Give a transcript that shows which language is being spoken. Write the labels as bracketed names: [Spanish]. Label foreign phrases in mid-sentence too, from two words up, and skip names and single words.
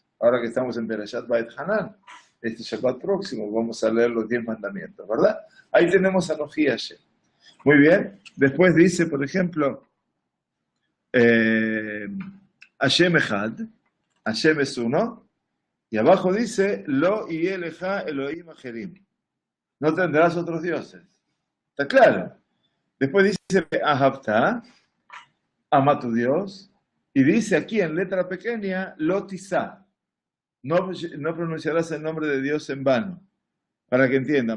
[Spanish] Ahora que estamos en Berashat Beit Hanan, este Shabbat próximo, vamos a leer los 10 mandamientos, ¿verdad? Ahí tenemos [Hebrew] אנכי השם. [Spanish] Muy bien. Después dice, por ejemplo, [Hebrew] השם אחד, [Spanish] Hashem es uno, y abajo dice, [Hebrew] לא ילכה אלהים אחרים. [Spanish] No tendrás otros dioses. ¿Está claro? Después dice, Ahavta, ama a tu Dios, y dice aquí en letra pequeña, [Hebrew] לא תשא. [Spanish] No pronunciarás el nombre de Dios en vano. Para que entiendan.